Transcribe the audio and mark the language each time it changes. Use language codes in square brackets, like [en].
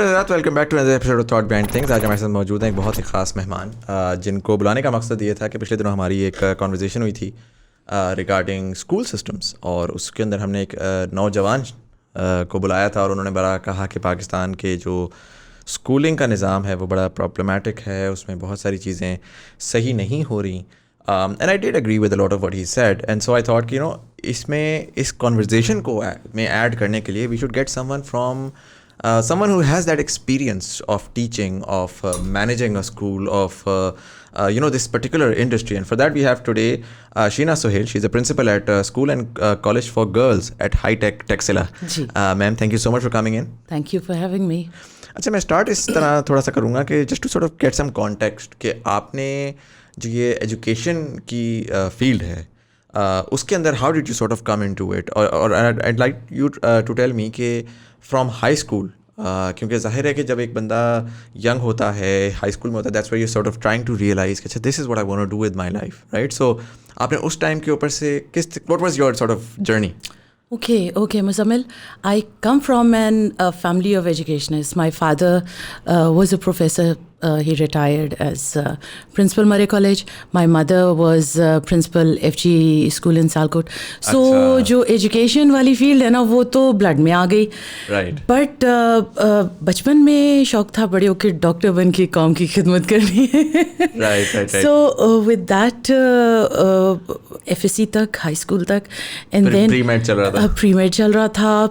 [en] Welcome back to another episode of Thought Behind Things. [ur] آج ہمارے ساتھ موجود ہیں ایک بہت ہی خاص مہمان جن کو بلانے کا مقصد یہ تھا کہ پچھلے دنوں ہماری ایک کانورزیشن ہوئی تھی ریگارڈنگ اسکول سسٹمس, اور اس کے اندر ہم نے ایک نوجوان کو بلایا تھا اور انہوں نے بڑا کہا کہ پاکستان کے جو اسکولنگ کا نظام ہے وہ بڑا پرابلمیٹک ہے, اس میں بہت ساری چیزیں صحیح نہیں ہو رہی. [en] and I did agree with a lot of what he said, and so I thought [ur] کہ اس میں اس کانورزیشن کو میں ایڈ کرنے کے لیے [en] We should get someone from someone who has that experience of teaching, of managing a school, of this particular industry. And for that we have today Sheena Sohail. She's a principal at School and College for Girls at Hitech Texila. Ma'am, thank you so much for coming in. Thank you for having me. [ur] اچھا, میں start اس طرح تھوڑا سا کروں گا کہ [en] just to sort of get some context [ur] کہ آپ نے جو یہ ایجوکیشن کی فیلڈ ہے اس کے اندر [en] how did you sort of come into it, [ur] اور [en] I like you to tell me [ur] کہ فرام ہائی اسکول, کیونکہ ظاہر ہے کہ جب ایک بندہ ینگ ہوتا ہے, ہائی اسکول میں ہوتا ہے, [en] That's why you sort of trying to realise کہ اچھا this is what I want to do with my life, right? [ur] سو آپ نے اس ٹائم کے اوپر سے [en] What was your sort of journey? Okay, Muzamil. I come from a family of educationists. My father was a professor. He retired as principal Murray College. My mother was principal FG School in Salkot. [ur] So جو education والی field ہے نا وہ تو blood میں آ گئی. [en] Right. [ur] But بچپن میں شوق تھا بڑے ہو کے ڈاکٹر بن کے قوم کی خدمت کرنی ہے. [en] Right. So with that F S C تک, high school تک, and then pre med [ur] چل رہا تھا.